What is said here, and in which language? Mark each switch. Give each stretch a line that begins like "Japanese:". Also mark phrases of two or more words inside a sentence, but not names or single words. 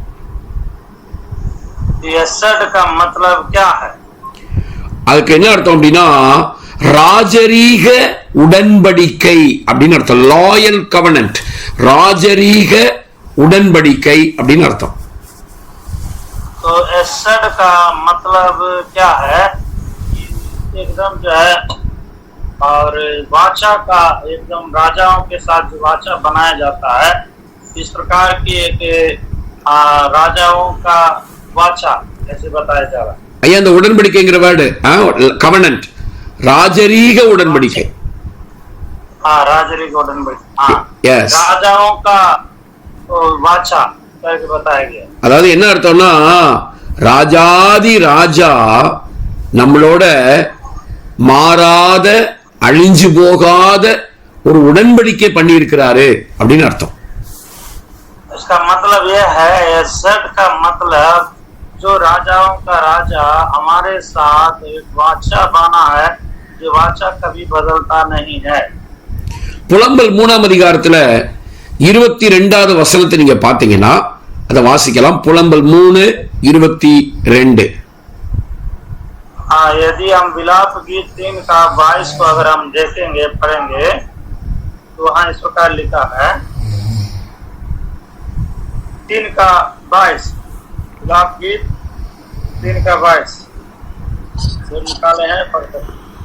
Hindi: हेसेड का मतलब क्या है?
Tamil: அதுக்கு என்ன அர்த்தம் அப்படின்னா ராஜரீக உடன்படிக்கை அப்படின்னு அர்த்தம்.
English: loyal covenant,
Tamil: ராஜரீக உடன்படிக்கை அப்படின்னு அர்த்தம்.
Hindi: तो हेसेड का मतलब क्या है? एकदम जो है और वाचा का एकदम राजाओं के साथ जो वाचा बनाया जाता है, इस प्रकार की एक राजाओं का वाचा ऐसे बताया जा रहा है.
Tamil: ஐயா, அந்த உடன்படிக்கைங்கிற
English: word covenant,
Tamil: ராஜரீக உடன்படிக்கை.
Hindi: हाँ,
Tamil: ராஜரீக உடன்படிக்கை.
Hindi: हाँ,
English: Yes.
Hindi: राजाओं का वाचा करके बताया गया.
Tamil: அதாவது என்ன அர்த்தம்னா ராஜாதி ராஜா நம்மளோட மாறாத அழிஞ்சு போகாத ஒரு உடன்படிக்கை பண்ணி இருக்கிறாரு அப்படின்னு அர்த்தம்.
Hindi: इसका मतलब यह है, हेसेड का मतलब जो राजाओं का राजा हमारे साथ एक वाचा बना है, जो वाचा कभी बदलता नहीं है.
Tamil: புலம்பல் 3ஆம் அதிகாரத்துல 22வது வசனத்தை நீங்க பாத்தீங்கன்னா அதை வாசிக்கலாம். புலம்பல் 3:22.
Hindi: हाँ, यदि हम विलाप गीत 3 का 22 को अगर हम देखेंगे, पढ़ेंगे, तो वहाँ इस प्रकार लिखा है 3 का 22, विलाप गीत 3 का 22 जो निकाले हैं पढ़ते हैं.